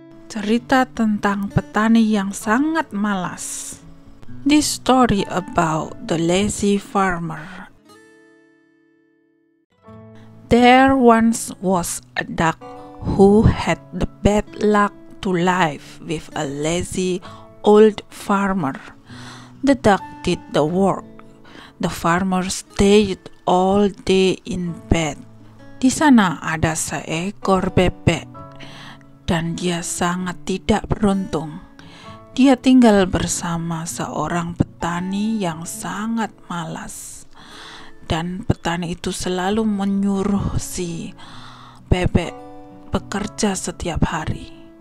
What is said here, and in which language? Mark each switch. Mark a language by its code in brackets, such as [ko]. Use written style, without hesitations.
[id] Cerita tentang petani yang sangat malas. [en] This story about the lazy farmer. There once was a duck who had the bad luck to live with a lazy old farmer. The duck did the work. The farmer stayed all day in bed. [id] Di sana ada seekor bebek, dan dia sangat tidak beruntung. Dia tinggal bersama seorang petani yang sangat malas. Dan petani itu selalu menyuruh si bebek bekerja setiap hari.